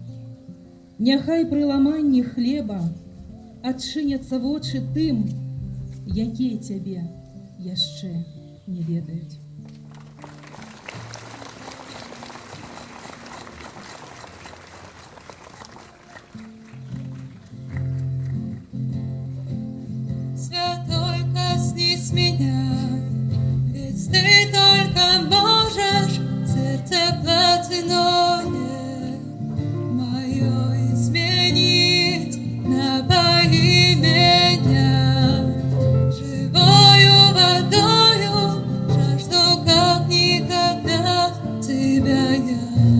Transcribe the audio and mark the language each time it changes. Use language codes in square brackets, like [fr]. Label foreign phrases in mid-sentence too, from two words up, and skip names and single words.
[be] Няхай пры ламанні хлеба адчыняцца вочы тым, якія Цябе яшчэ не ведаюць. [ru] Святой, коснись меня, ведь Ты только можешь сердце плотяное мое изменить, напои меня живою водою, жажду как никогда Тебя я.